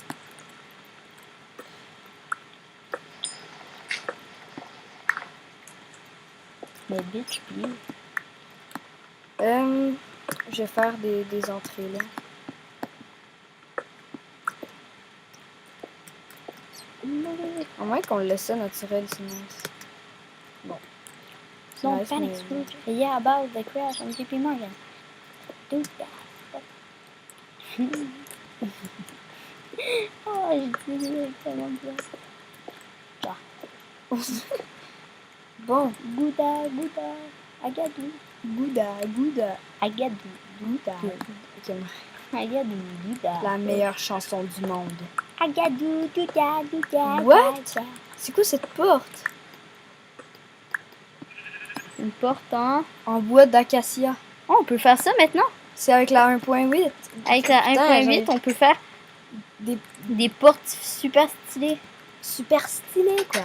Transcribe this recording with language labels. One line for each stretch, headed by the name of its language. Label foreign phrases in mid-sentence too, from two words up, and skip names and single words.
French: Mais
English: bitch, please.
French: Je vais faire des entrées, là. À moins qu'on le laisse ça naturel, sinon. Bon. C'est
English: Don't
French: nice,
English: panic,
French: mais- Scrooge.
English: Yeah, about the crash on JP Morgan. Do that.
French: Oh, j'ai dit tellement bien. Bon. Gouda, Gouda, Agadou. Gouda, Gouda. Agadou, Gouda. Ok, Agadou, Gouda. la meilleure chanson du monde. Agadou, Gouda, Gouda. What? Gouda. C'est quoi cette porte? Une porte en... En bois d'acacia. Oh, on peut faire ça maintenant. C'est avec la 1.8. Avec la Putain, 1.8, on peut faire Des portes super stylées. super stylés, quoi.